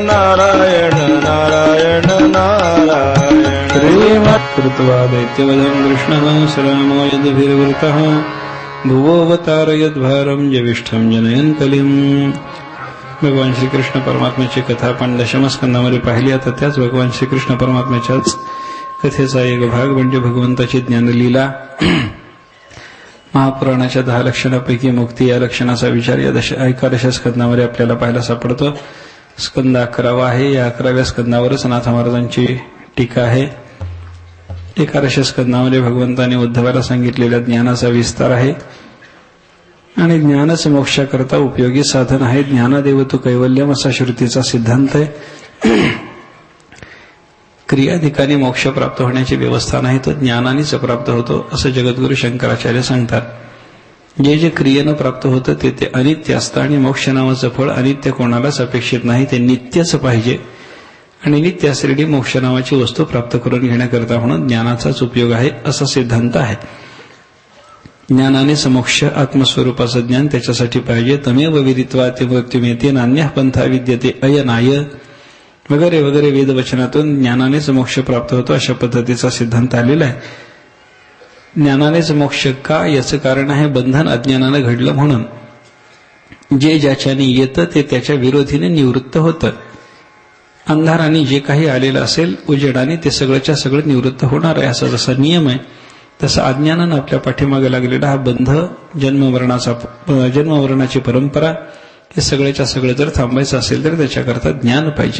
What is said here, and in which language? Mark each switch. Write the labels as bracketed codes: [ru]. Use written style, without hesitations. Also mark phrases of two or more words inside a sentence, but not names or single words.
[sa] नारायण नारायण नारायण श्रीमत्कृत्वा दैत्यवधं कृष्णः श्रामो यद्भिर्वृतः भुवोऽवतारयद्भारं ज्येष्ठं जनयन् कलिम्. [mr] भगवान श्रीकृष्ण परमात्म्याची कथा आपण दशमस्कंदामध्ये पाहिली. आता त्याच भगवान श्रीकृष्ण परमात्म्याच्याच कथेचा एक भाग म्हणजे भगवंताची ज्ञानलीला. महापुराणाच्या 10 लक्षणापैकी मुक्ती या लक्षणाचा विचार या 11 स्कंदामध्ये आपल्याला पाहायला सापडतो. स्कंद 11वा आहे. या 11व्या स्कंदावरच नाथ महाराजांची टीका आहे. 11 स्कंदामध्ये भगवंताने उद्धवाला सांगितलेल्या ज्ञानाचा विस्तार आहे आणि ज्ञानच मोक्षाकरता उपयोगी साधन आहे. [sa] ज्ञानादेव तु कैवल्यम [mr] असा श्रुतीचा सिद्धांत आहे. क्रियाधिकाने मोक्ष प्राप्त होण्याची व्यवस्था नाही, तो ज्ञानानेच प्राप्त होतो असं जगद्गुरु शंकराचार्य सांगतात. जे जे क्रियेनं प्राप्त होतं ते अनित्य असतं आणि मोक्ष नावाचं फळ अनित्य कोणालाच अपेक्षित नाही, ते नित्यच पाहिजे. आणि नित्य असलेली मोक्ष नावाची वस्तू प्राप्त करून घेण्याकरता म्हणून ज्ञानाचाच उपयोग आहे असा सिद्धांत आहे. ज्ञानाने समोक्ष आत्मस्वरूपाचं ज्ञान त्याच्यासाठी पाहिजे. [sa] तमेव विदित्वा ते मृत्युमेते नान्यः पंथा विद्यते अयनाय [mr] वगैरे वगैरे वेदवचनातून ज्ञानानेच मोक्ष प्राप्त होतो अशा पद्धतीचा सिद्धांत आलेला आहे. ज्ञानानेच मोक्ष का, याचं कारण आहे बंधन अज्ञानानं घडलं म्हणून. जे ज्याच्याने येतं ते त्याच्या विरोधीने निवृत्त होतं. अंधाराने जे काही आलेलं असेल उजेडाने ते सगळंच्या सगळं निवृत्त होणार आहे असा जसा नियम आहे, तसं अज्ञानानं आपल्या पाठीमागे लागलेला हा बंध जन्ममरणाची परंपरा हे सगळ्याच्या सगळं जर थांबायचं असेल तर त्याच्याकरता ज्ञान पाहिजे.